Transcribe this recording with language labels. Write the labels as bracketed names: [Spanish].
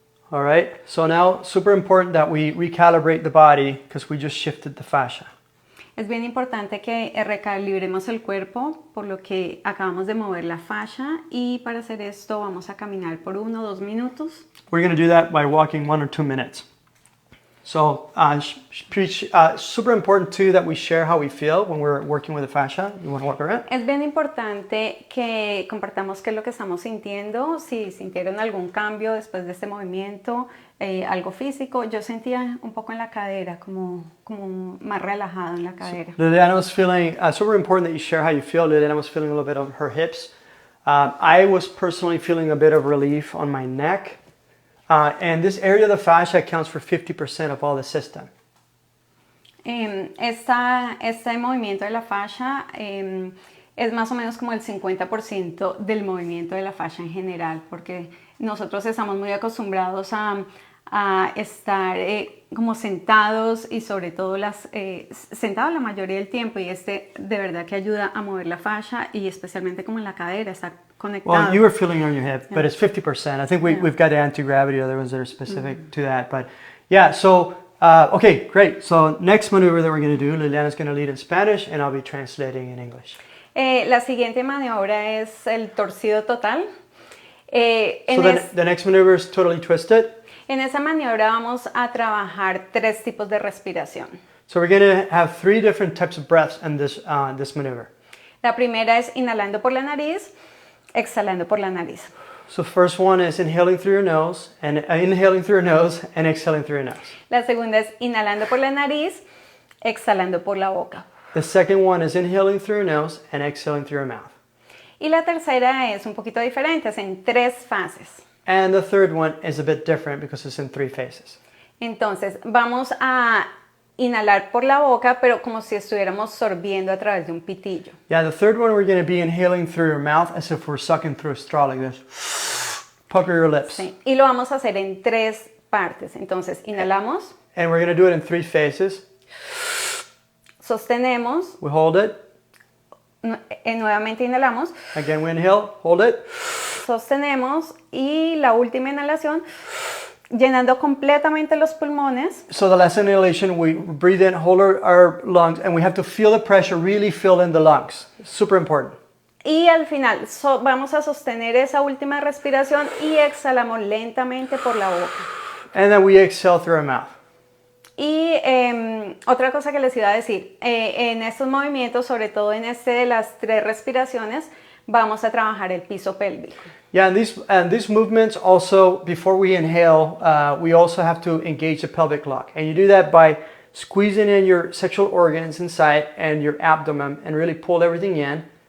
[English] All right. So now, super important that we recalibrate the body because we just shifted the fascia. [Spanish] Es bien importante que recalibremos el cuerpo, por lo que acabamos de mover la fascia, y para hacer esto vamos a caminar por 1 o 2 minutos. [English] We're going to do that by walking 1 or 2 minutes. So super important too that we share how we feel when we're working with the fascia. You want to walk around? [Spanish] Es bien importante que compartamos qué es lo que estamos sintiendo, si sintieron algún cambio después de este movimiento, algo físico. Yo sentía un poco en la cadera, como más relajado en la cadera. [English] So, Liliana was feeling, super important that you share how you feel. Liliana was feeling a little bit on her hips. I was personally feeling a bit of relief on my neck. And this area of the fascia accounts for 50% of all the system. [Spanish] Este movimiento de la fascia es más o menos como el 50% del movimiento de la fascia en general, porque nosotros estamos muy acostumbrados a estar como sentados y sobre todo sentados la mayoría del tiempo, y de verdad que ayuda a mover la fascia y especialmente como en la cadera, está conectado. [English] Well, you were feeling on your hip, but it's 50%. I think we've got the anti-gravity, other ones that are specific to that. But yeah, so, okay, great. So next maneuver that we're going to do, Liliana's going to lead in Spanish and I'll be translating in English. [Spanish] La siguiente maniobra es el torcido total. [English] The next maneuver is totally twisted. [Spanish] En esa maniobra vamos a trabajar 3 tipos de respiración. [English] So we're going to have 3 different types of breaths in this maneuver. [Spanish] La primera es inhalando por la nariz, exhalando por la nariz. [English] So first one is inhaling through your nose and exhaling through your nose. [Spanish] La segunda es inhalando por la nariz, exhalando por la boca. [English] The second one is inhaling through your nose and exhaling through your mouth. [Spanish] Y la tercera es un poquito diferente, es en 3 fases. [English] And the third one is a bit different because it's in 3 phases. [Spanish] Entonces vamos a inhalar por la boca, pero como si estuviéramos sorbiendo a través de un pitillo. [English] Yeah, the third one we're going to be inhaling through your mouth as if we're sucking through a straw like this. Pucker your lips. [Spanish] Sí. Y lo vamos a hacer en 3 partes. Entonces inhalamos. [English] And we're going to do it in 3 phases. [Spanish] Sostenemos. [English] We hold it. [Spanish] Nuevamente inhalamos. [English] Again we inhale, hold it. [Spanish] Sostenemos y la última inhalación llenando completamente los pulmones. [English] So the last inhalation, we breathe in, hold our lungs, and we have to feel the pressure really fill in the lungs. Super important. [Spanish] Y al final vamos a sostener esa última respiración y exhalamos lentamente por la boca. [English] And then we exhale through our mouth. [Spanish] Y otra cosa que les iba a decir, en estos movimientos, sobre todo en este de las 3 respiraciones, vamos a trabajar el piso pélvico. [English] Yeah, and these movements also, before we inhale, we also have to engage the pelvic lock. And you do that by squeezing in your sexual organs inside and your abdomen and really pull everything in.